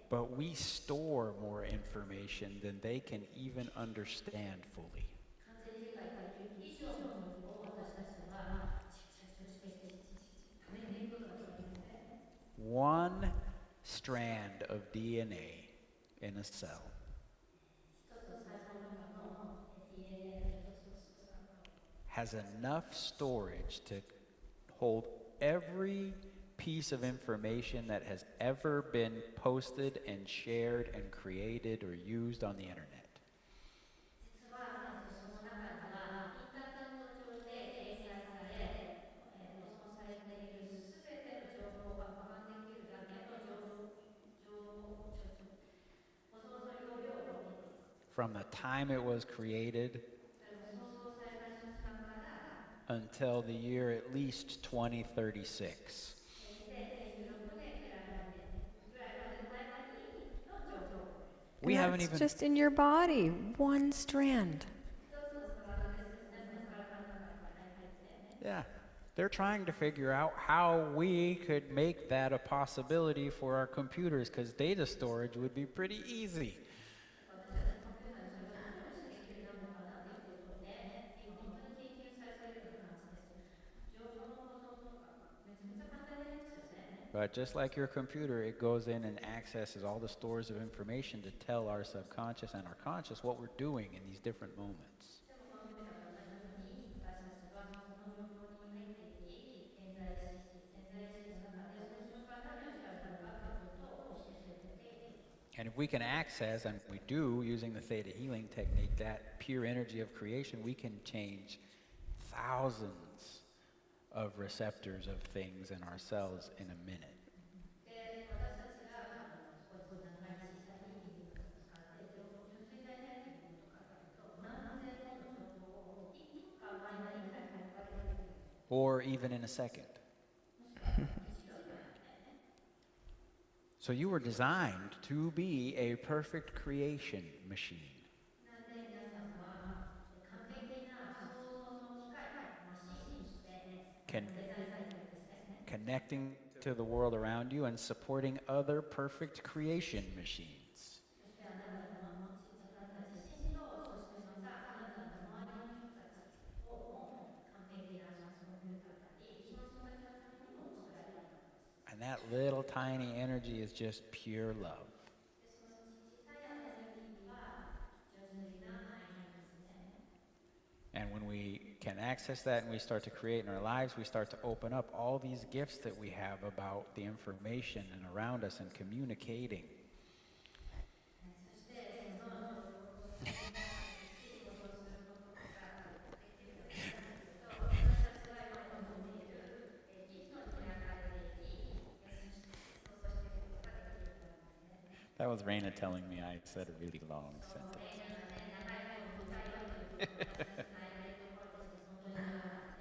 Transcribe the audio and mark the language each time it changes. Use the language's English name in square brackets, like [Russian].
[English] but we store more information than they can even understand fully. [Japanese] 完全に理解できる以上の情報を私たちは処理して貯めていくことができるんですね。 [English] One strand of DNA in a cell [Japanese] 一つの細胞の中の DNA の一つの素材 [English] has enough storage to hold every piece of information that has ever been posted and shared and created or used on the internet. [Japanese] 実はその中にはインターネット上で掲載され保存されているすべての情報が保管できるだけの保存の容量を持っています。 [English] From the time it was created [Japanese] それも創造された瞬間から [English] until the year at least 2036. [Japanese] 2036年ぐらいまで [English] we haven't that's even. just in your body, one strand. [Japanese] 一つの体ですけどね、その体の中に入ってね。 [English] Yeah. They're trying to figure out how we could make that a possibility for our computers, because data storage would be pretty easy. [Japanese] 私たちのコンピューターにそれがどのようにしてできるようになるのかなっていうことをね、今本当に研究されているような感じです。情報の保存とか、めちゃめちゃ簡単になりますよね。 [English] But just like your computer, it goes in and accesses all the stores of information to tell our subconscious and our conscious what we're doing in these different moments. [Japanese] でもコンピューターと同じように、私たちはその情報に入っていき、潜在意識の中でその瞬間何をしてあるのかということを教えてくれています。 [English] And if we can access, and we do using the theta healing technique, that pure energy of creation, we can change thousands of receptors of things in ourselves in a minute. [Japanese] で、私たちがここで長いシータヒーリングを使っていて、純粋なエネルギーのことかというと、何千もの情報を1分間の間に変えることができる。 [English] Or even in a second. [Japanese] もしくは1秒でもね。 [English] So you were designed to be a perfect creation machine, [Japanese] なんで皆さんは完璧な創造の機械、マシンとしてデ [English] can, [Japanese] ザインされてるんですね。 [English] connecting to the world around you and supporting other perfect creation machines. [Japanese] そしてあなたの自分たち自身と、そしてまたあなたの周りの人たちをも完璧なコンピューターなり、その人たちのためにも作られたものです。 [English] And that little tiny energy is just pure love. [Japanese] で、その小さいエネルギーは純粋な愛なんですね。 [English] And when we can access that and we start to create in our lives, we start to open up all these gifts that we have about the information and around us and communicating. [Japanese] そしてその情報を自分がし想像することができるようになってくると、私たちが今望んでいるギフトに開かれていき、そして想像していくことができるようになるんですね。 [English] That was Raina telling me I said a really long sentence. [Japanese] ね、長いこと答えようということを私たちつないでいるところですけど、本当に長かった。